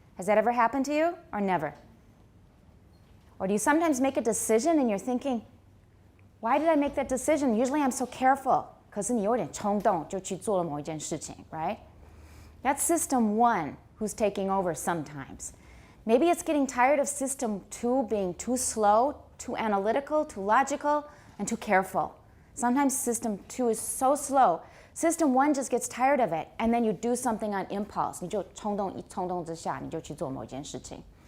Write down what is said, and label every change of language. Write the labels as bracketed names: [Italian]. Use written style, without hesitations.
[English] Has that ever happened to you, or never? Or do you sometimes make a decision and you're thinking, why did I make that decision? Usually I'm so careful. [Chinese] 可是你有点冲动就去做了某一件事情, right? [English] That's system 1 who's taking over sometimes. Maybe it's getting tired of system 2 being too slow, too analytical, too logical, and too careful. Sometimes system 2 is so slow. System 1 just gets tired of it, and then you do something on impulse. [Chinese] 你就冲动之下，你就去做某一件事情.